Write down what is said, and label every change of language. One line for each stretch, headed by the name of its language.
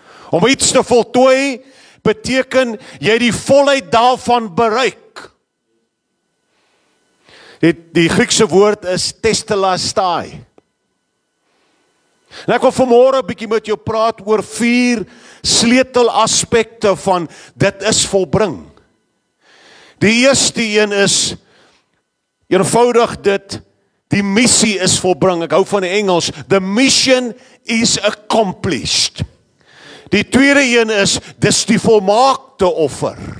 Afrikaans: Om iets te voltooi beteken jy die volheid daarvan bereik. Die Griekse woord is testellastai. En ek wil vanmôre 'n bietjie met jou praat oor 4 sleutelaspekte van dit is volbring. Die eerste een is eenvoudig dit, die missie is volbring. Ek hou van die Engels,
English: the mission is accomplished.
Afrikaans: Die tweede een is, dis die volmaakte offer.